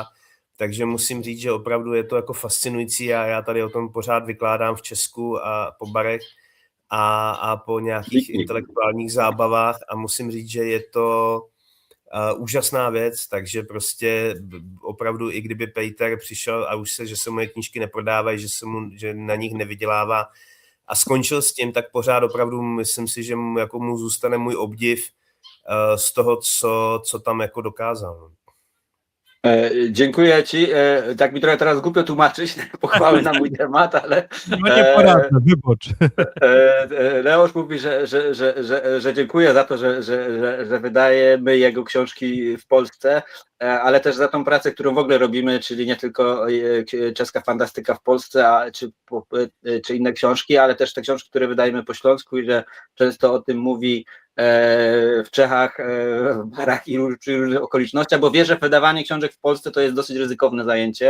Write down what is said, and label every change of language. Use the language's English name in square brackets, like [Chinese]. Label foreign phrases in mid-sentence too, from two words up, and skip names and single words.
[Czech] Takže musím říct, že opravdu je to jako fascinující a já tady o tom pořád vykládám v Česku a po barech a po nějakých intelektuálních zábavách a musím říct, že je to úžasná věc, takže prostě opravdu i kdyby Peter přišel a už že se moje knížky neprodávají, že na nich nevydělává a skončil s tím, tak pořád opravdu myslím si, že mu zůstane můj obdiv z toho, co tam jako dokázal. [Polish] Dziękuję ci. Tak mi trochę teraz głupio tłumaczyć pochwały na mój temat, ale no nie poradzę, wybacz. Leoś mówi, że dziękuję za to, że wydajemy jego książki w Polsce, ale też za tą pracę, którą w ogóle robimy, czyli nie tylko czeska fantastyka w Polsce, czy inne książki, ale też te książki, które wydajemy po śląsku i że często o tym mówi w Czechach, w barach i przy różnych okolicznościach, bo wierzę, że wydawanie książek w Polsce to jest dosyć ryzykowne zajęcie.